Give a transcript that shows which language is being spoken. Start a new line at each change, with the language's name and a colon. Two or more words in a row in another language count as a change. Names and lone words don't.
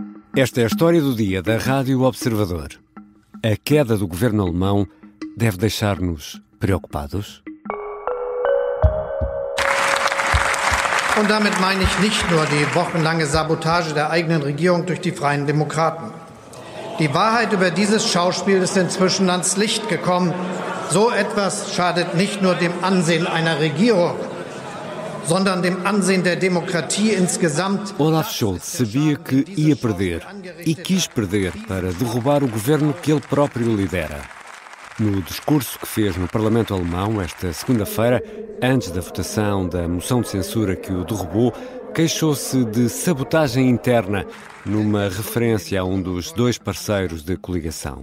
Portuguese: Esta é a história do dia da Rádio Observador. A queda do governo alemão deve deixar-nos preocupados?
German: Und damit meine ich nicht nur die wochenlange Sabotage der eigenen Regierung durch die Freien Demokraten. Die Wahrheit über dieses Schauspiel ist inzwischen ans Licht gekommen. So etwas schadet nicht nur dem Ansehen einer Regierung, sondern dem Ansehen der Demokratie insgesamt.
Portuguese: Olaf Scholz sabia que ia perder e quis perder para derrubar o governo que ele próprio lidera. No discurso que fez no Parlamento Alemão esta segunda-feira, antes da votação da moção de censura que o derrubou, queixou-se de sabotagem interna, numa referência a um dos dois parceiros de coligação.